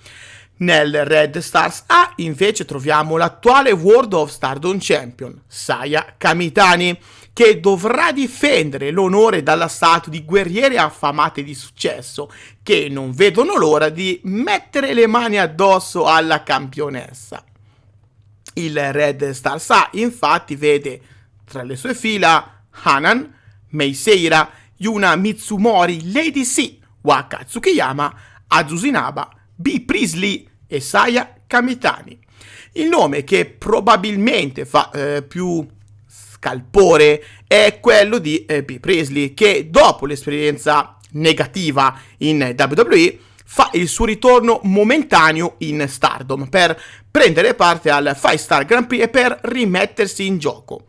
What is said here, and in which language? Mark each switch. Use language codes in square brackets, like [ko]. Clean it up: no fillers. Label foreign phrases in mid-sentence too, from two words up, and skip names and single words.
[it] Nel Red Stars A invece troviamo l'attuale World of Stardom Champion, Saya Kamitani, che dovrà difendere l'onore dall'assalto di guerriere affamate di successo, che non vedono l'ora di mettere le mani addosso alla campionessa. Il Red Stars A infatti vede tra le sue fila Hanan, Meiseira, Yuna Mitsumori, Lady C, Waka Tsukiyama, Azusa Inaba, Bea Priestley e Saya Kamitani. Il nome che probabilmente fa più scalpore è quello di Bea Priestley, che dopo l'esperienza negativa in WWE fa il suo ritorno momentaneo in Stardom per prendere parte al 5-Star Grand Prix e per rimettersi in gioco.